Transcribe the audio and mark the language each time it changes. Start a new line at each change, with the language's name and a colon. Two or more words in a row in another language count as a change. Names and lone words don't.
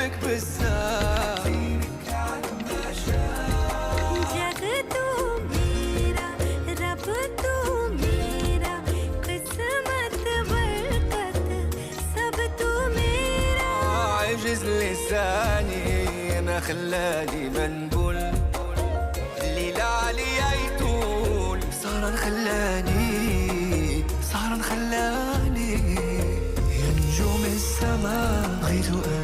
Arabic: الساعة.
Hindi: जग तू मेरा, रब तू मेरा, किस्मत बरकत सब तू मेरा.
Arabic: عجز لساني أنا خلاني منبل، الليل عليا يطول صار خلاني يا نجوم السما غيث